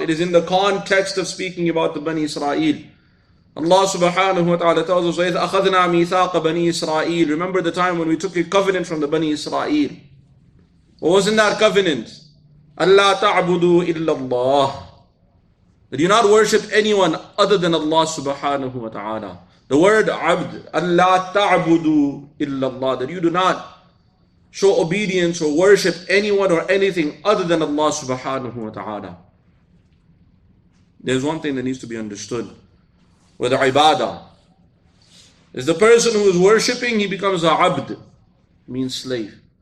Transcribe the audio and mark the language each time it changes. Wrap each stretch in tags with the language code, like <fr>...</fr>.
<en>It is in the context of speaking about the Bani Israel. Allah subhanahu wa ta'ala tells us,</en> <ar>وَإِذْ أَخَذْنَا مِيثَاقَ بَنِي إِسْرَائِيلِ.</ar> <en>Remember the time when we took a covenant from the Bani Israel. What was in that covenant?</en> <ar>أَلَّا تَعْبُدُوا إِلَّا اللَّهِ.</ar> <en>That you not worship anyone other than Allah subhanahu wa ta'ala. The word abd,</en> <ar>أَلَّا تَعْبُدُوا إِلَّا اللَّهِ.</ar> <en>That you do not show obedience or worship anyone or anything other than Allah subhanahu wa ta'ala. There's one thing that needs to be understood. With ibadah, is the person who is worshipping, he becomes a abd, means slave.</en>